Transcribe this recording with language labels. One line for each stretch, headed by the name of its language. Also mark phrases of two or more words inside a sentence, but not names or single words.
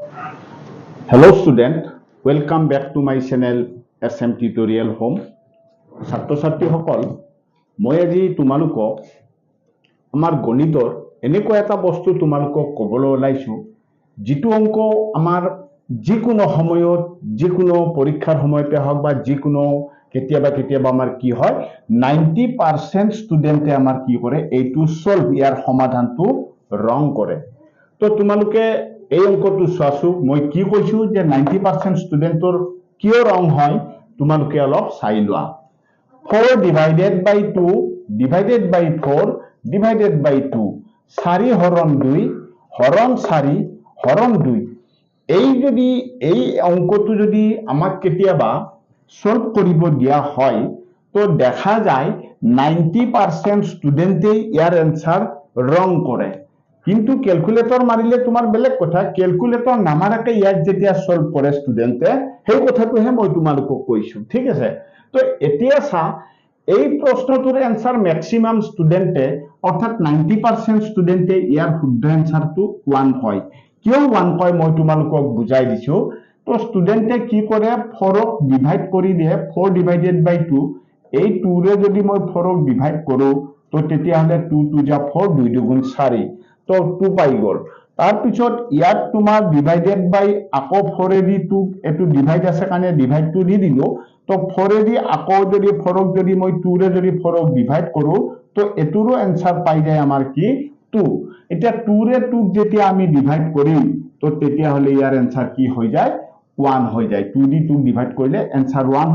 English: Hello student, welcome back to my channel SM Tutorial Home.
Assamese: ছাত্ৰ ছাত্ৰীসকল মই আজি তোমালোকক আমাৰ গণিতৰ এনেকুৱা এটা বস্তু তোমালোকক ক'বলৈ ওলাইছো যিটো অংক আমাৰ যিকোনো সময়ত যিকোনো পৰীক্ষাৰ সময়তে হওক বা যিকোনো কেতিয়াবা আমাৰ কি হয় 90% ষ্টুডেণ্টে আমাৰ কি কৰে এইটো সলভ ইয়াৰ সমাধানটো ৰং কৰে তো তোমালোকে এই অংকটো চোৱাছো মই কি কৈছো যে 90% ষ্টুডেণ্টৰ কিয় ৰং হয় তোমালোকে অলপ চাই লোৱা
English: 4 divided by 2 divided by 4 divided by 2
Assamese: 4 হৰণ 2 হৰণ 4 হৰণ 2 এই যদি এই অংকটো যদি আমাক কেতিয়াবা সলভ কৰিব দিয়া হয় তো দেখা যায় 90% ষ্টুডেণ্টে ইয়াৰ এনসাৰ ৰং কৰে কিন্তু ক্যালকুলেটর মারিলে তোমার বেলেগ কথা ক্যালকুলেটর নামাৰাকে ইয়াত যেতিয়া সলভ কৰে ষ্টুডেণ্টে সেই কথাটোহে মই তোমালোকক কৈছো ঠিক আছে তো এতিয়া চা এই প্ৰশ্নটোৰ
English: answer maximum student
Assamese: অৰ্থাৎ 90% ষ্টুডেণ্টে ইয়াৰ শুদ্ধ এনসাৰটো 1 হয় কিয় 1 কয় মই তোমালোকক বুজাই দিছো তো ষ্টুডেণ্টে কি কৰে 4 ক ডিভাইড কৰি দিয়ে 4
English: divided by
Assamese: 2 এই 2 ৰে যদি মই 4 ক ডিভাইড কৰো তো তেতিয়া হলে 2 2 যা 4 2 2 গুণ 4 তো 2 পাই গল তার পিছত ইয়াত তোমার
English: divided by
Assamese: আকো 4 এ দি 2 এটো ডিভাইড আছে কানে ডিভাইড 2 দি দিলো তো 4 এ দি আকো যদি 4 ক যদি মই 2 ৰে যদি 4 ক ডিভাইড কৰো তো এটোৰো आंसर পাই যায় আমাৰ কি 2 এটা 2 ৰে 2 ক যেতিয়া আমি ডিভাইড কৰিম তো তেতিয়া হলে ইয়াৰ आंसर কি হৈ যায় 1 হৈ যায় 2 দি 2 ডিভাইড কৰিলে आंसर 1